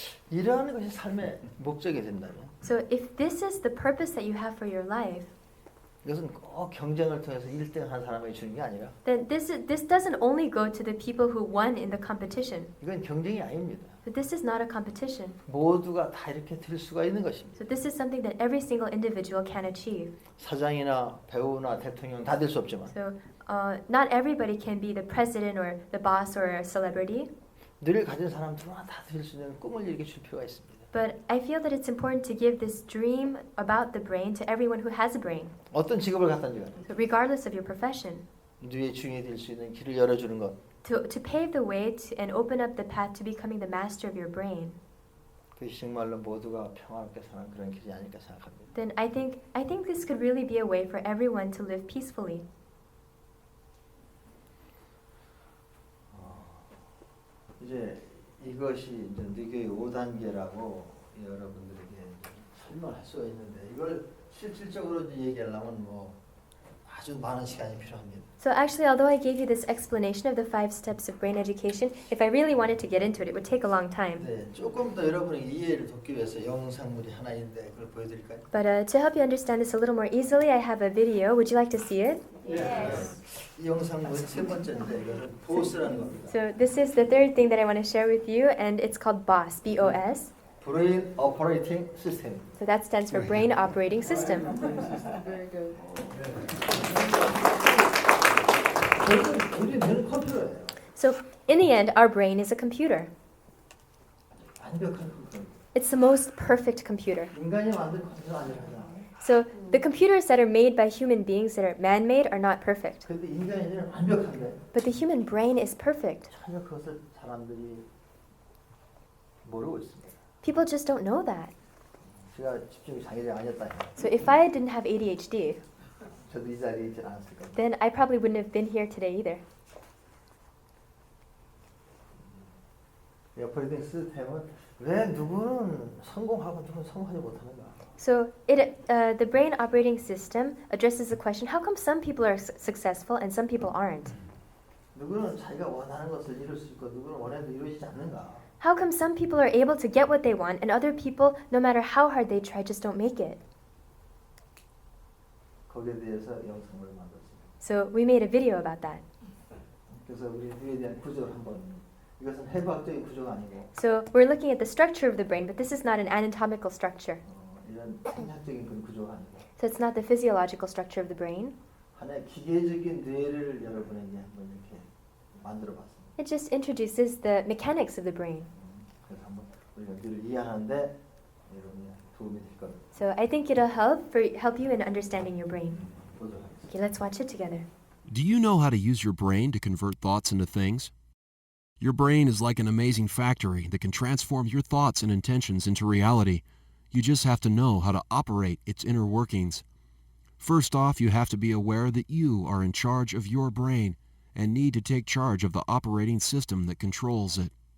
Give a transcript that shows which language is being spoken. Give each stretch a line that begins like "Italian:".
Korean: 이러한 것이 삶의 목적이 된다면
English: So if this is the purpose that you have for your life,
Korean: 이것은 꼭 경쟁을 통해서 1등 한 사람에게 주는 게 아니라
English: then this doesn't only go to the people who won in the competition.
Korean: 이건 경쟁이 아닙니다.
English: But this is not a competition.
Korean: 모두가 다 이렇게 될 수가 있는 것입니다.
English: So this is something that every single individual can achieve.
Korean: 사장이나 배우나 대통령 다 될 수 없지만
English: So not everybody can be the president or the boss or a celebrity.
Korean: 뇌를 가진 사람들은 다 될 수 있는 꿈을 이렇게 줄 필요가 있습니다.
English: But I feel that it's important to give this dream about the brain to everyone who has a brain.
Korean: 어떤 직업을 갖든지 간에
English: So regardless of your profession,
Korean: 뇌의 주인이 될 수 있는 길을 열어주는 것
English: to pave the way to, and open up the path to becoming the master of your brain,
Korean: 그것이 정말로 모두가 평화롭게 사는 그런 길이 아닐까 생각합니다.
English: then I think this could really be a way for everyone to live peacefully.
Korean: 이제 이것이 이제 뇌교육 5단계라고 여러분들에게 설명할 수가 있는데 이걸 실질적으로 이제 얘기하려면 뭐 아주 많은 시간이 필요합니다.
English: So actually, although I gave you this explanation of the 5 steps of brain education, if I really wanted to get into it, it would take a long time.
Korean: 네, 조금 더 여러분의 이해를 돕기 위해서 영상물이 하나 있는데 그걸 보여드릴까요?
English: But to help you understand this a little more easily, I have a video. Would you like to see it?
Korean: 이 영상물이 세 번째인데 이거는 보스라는 겁니다.
English: So this is the third thing that I want to share with you, and it's called BOSS, B-O-S. Brain Operating System. So that stands for Brain Operating System. Very good.
Korean: 우리 뇌는 컴퓨터예요.
English: So in the end, our brain is a computer.
Korean: 완벽한 컴퓨터.
English: It's the most perfect computer.
Korean: 인간이 만든 컴퓨터는 아니라.
English: So the computers that are made by human beings that are man-made are not perfect.
Korean: 그런데 인간의 뇌는 완벽한데
English: But the human brain is perfect.
Korean: 전혀 그것을 사람들이 모르고 있습니다.
English: People just don't know that.
Korean: 제가 집중이 장애가 아니었다.
English: So if I didn't have ADHD,
Korean: 저도 이 자리에 있지 않았을 겁니다.
English: then I probably wouldn't have been here today either.
Korean: 이 오퍼레이팅 시스템은 왜 누구는 성공하고 누구는 성공하지 못하는가?
English: So the brain operating system addresses the question, how come some people are successful and some people aren't?
Korean: 누구는 자기가 원하는 것을 이룰 수 있고 누구는 원해도 이루어지지 않는가?
English: How come some people are able to get what they want and other people, no matter how hard they try, just don't make it?
Korean: 거기에 대해서 영상을 만들었습니다.
English: So we made a video about that.
Korean: 그래서 우리 뇌에 대한 구조를 한번 이것은 해부학적인 구조가 아니고
English: So we're looking at the structure of the brain, but this is not an anatomical structure.
Korean: 이런 생략적인 그런 구조가 아니고
English: So it's not the physiological structure of the brain.
Korean: 하나의 기계적인 뇌를 여러분에게 한번 이렇게 만들어봤습니다.
English: It just introduces the mechanics of the brain.
Korean: 그래서 한번 우리가 뇌를 이해하는데 여러분이 도움이 될 겁니다.
English: So I think it'll help you in understanding your brain.
Korean: 보도록 하겠습니다.
English: Okay, let's watch it together. Do you know how to use your brain to convert thoughts into things? Your brain is like an amazing factory that can transform your thoughts and intentions into reality. You just have to know how to operate its inner workings. First off, you have to be aware that you are in charge of your brain and need to take charge of the operating system that controls it.